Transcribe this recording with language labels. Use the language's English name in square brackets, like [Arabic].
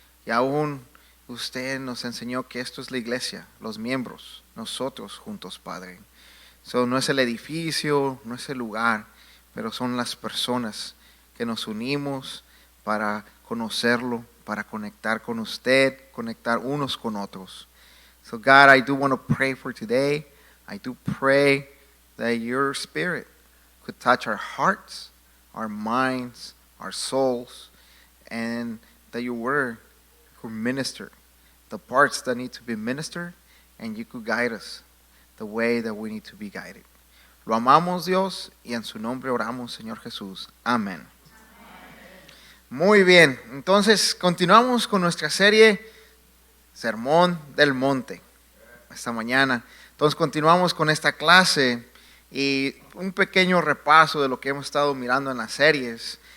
[Spanish] Y aún usted nos enseñó que esto es la iglesia, los miembros, nosotros juntos, Padre. No es el edificio, no es el lugar, pero son las personas que nos unimos para conocerlo, para conectar con usted, conectar unos con otros. [English] So God, I do want to pray for today. I do pray that your spirit could touch our hearts, our minds, our souls, and that your word could minister the parts that need to be ministered, and you could guide us the way that we need to be guided. [Spanish] Lo amamos, Dios, y en su nombre oramos, Señor Jesús. Amén. Muy bien, entonces continuamos con nuestra serie Sermón del Monte esta mañana. Entonces continuamos con esta clase y un pequeño repaso de lo que hemos estado mirando en las series.